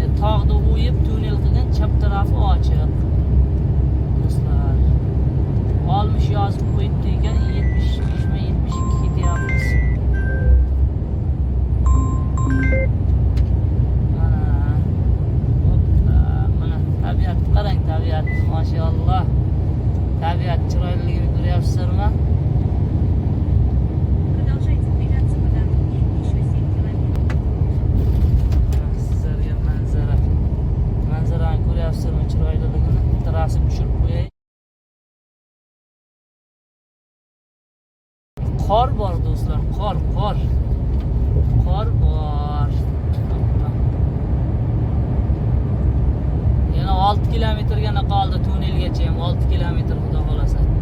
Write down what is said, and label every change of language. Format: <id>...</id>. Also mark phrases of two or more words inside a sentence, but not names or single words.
<uz>Tog'da o'yib tunnel qilgan chap tarafi ochiq. Do'stlar, 60 yozib qo'yibdi ekan, 75-72 ketyapmiz. Mana tabiat qarang, tabiat, mashalloh. Tabiat chiroyliligini ko'ryapsizlarmi?</uz> <ru>Продолжайте двигаться по дороге еще 7 километров.</ru> <uz>Sizlarga manzarani ko'ryapsizlarmi chiroyliligini? Terrasga tushirib qo'yay. Qor bor do'stlar, qor bor. Yana 6 kilometrgina qoldi tunnelgacha, ham 6 kilometr xudo xolasa.</uz>